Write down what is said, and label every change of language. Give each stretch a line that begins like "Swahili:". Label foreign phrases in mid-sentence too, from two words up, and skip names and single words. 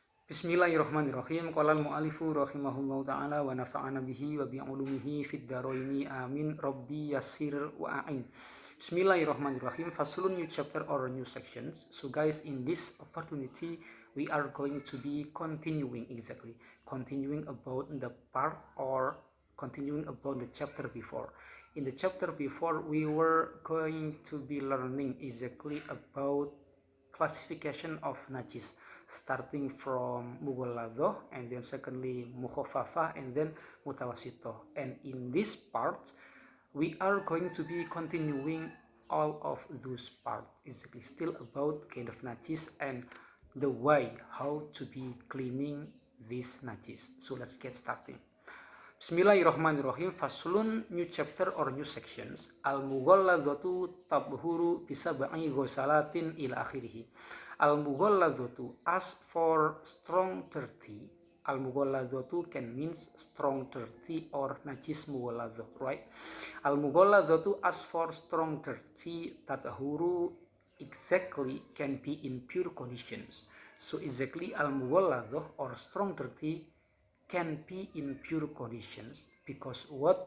Arabic: بسم الله الرحمن الرحيم. قال المؤلف رحمه الله تعالى ونفعنا به وبعلومه في الدارين آمين. رب يسر وأعن. Bismillahirrahmanirrahim. Faslun,
English: new chapter or new sections. So guys, in this opportunity we are going to be continuing about the part or continuing about the chapter before. In the chapter before we were going to be learning exactly about classification of najis, starting from mughalladhah and then secondly mukhaffafah and then mutawassithah. And in this part we are going to be continuing all of those parts, exactly still about kind of najis and the way how to be cleaning this najis. So let's get started.
Arabic: Bismillahirrahmanirrahim. Faslun,
English: new chapter or new sections.
Arabic: المغلظة تطهر بسبع غسلات إلى آخره. Al-mughalladzatu,
English: as for strong dirty. Al-mughalladzatu can means strong dirty or
Arabic: نجس مغلظة,
English: right? Al-mughalladzatu, as for strong dirty, tadhuru exactly can be in pure conditions. So exactly al-mughalladzah or strong dirty can be in pure conditions because what?